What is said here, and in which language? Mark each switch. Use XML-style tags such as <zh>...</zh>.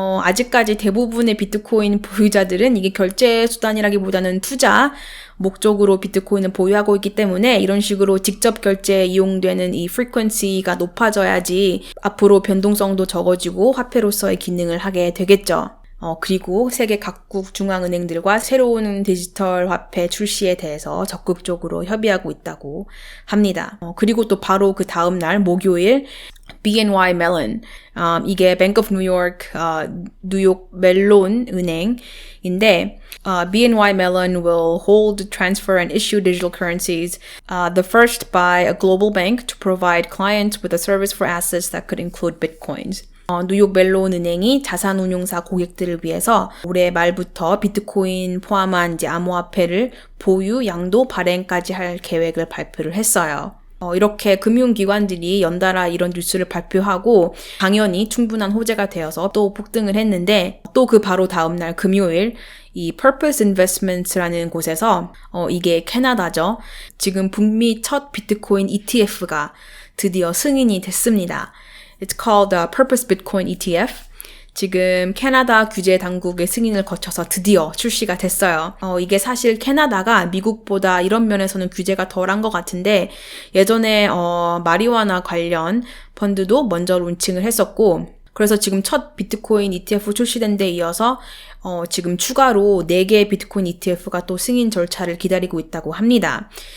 <ko>아직까지 대부분의 비트코인 보유자들은 이게 결제 수단이라기보다는 투자 목적으로 비트코인을 보유하고 있기 때문에 이런 식으로 직접 결제에 이용되는 이 frequency가 높아져야지 앞으로 변동성도 적어지고 화폐로서의 기능을 하게 되겠죠. 그리고 세계 각국 중앙은행들과 새로운 디지털 화폐 출시에 대해서 적극적으로 협의하고 있다고 합니다. 그리고 또 바로 그 다음 날 목요일 BNY Mellon, 이게 Bank of New York, 뉴욕 멜론 은행인데</ko> <en>BNY Mellon will hold, transfer, and issue digital currencies, the first by a global bank to provide clients with a service for assets that could include bitcoins.</en> <ko>뉴욕 멜론 은행이 자산운용사 고객들을 위해서 올해 말부터 비트코인 포함한 이제 암호화폐를 보유, 양도, 발행까지 할 계획을 발표를 했어요. 이렇게 금융기관들이 연달아 이런 뉴스를 발표하고 당연히 충분한 호재가 되어서 또 폭등을 했는데 또 그 바로 다음날 금요일 이 Purpose Investments라는 곳에서 이게 캐나다죠. 지금 북미 첫 비트코인 ETF가 드디어 승인이 됐습니다.</ko> <en>It's called Purpose Bitcoin ETF.</en> <ko>지금 캐나다 규제 당국의 승인을 거쳐서 드디어 출시가 됐어요. 이게 사실 캐나다가 미국보다 이런 면에서는 규제가 덜한 것 같은데 예전에 마리화나 관련 펀드도 먼저 론칭을 했었고 그래서 지금 첫 비트코인 ETF 출시된 데 이어서 지금 추가로 4개의 비트코인 ETF가 또 승인 절차를 기다리고 있다고 합니다.</ko>